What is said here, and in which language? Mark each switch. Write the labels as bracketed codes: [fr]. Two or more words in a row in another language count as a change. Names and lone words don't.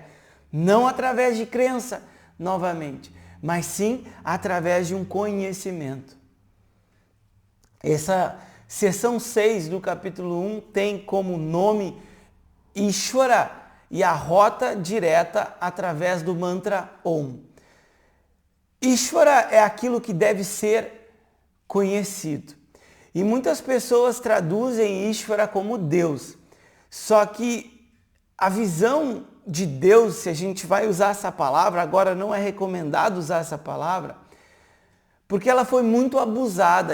[pt] Não através de crença, novamente, mas sim através de um conhecimento. Essa seção 6 do capítulo 1 tem como nome Ishvara e a rota direta através do mantra Om. Ishvara é aquilo que deve ser conhecido. E muitas pessoas traduzem Ishvara como Deus. Só que a visão de Deus, se a gente vai usar essa palavra, agora não é recomendado usar essa palavra, porque ela foi muito abusada.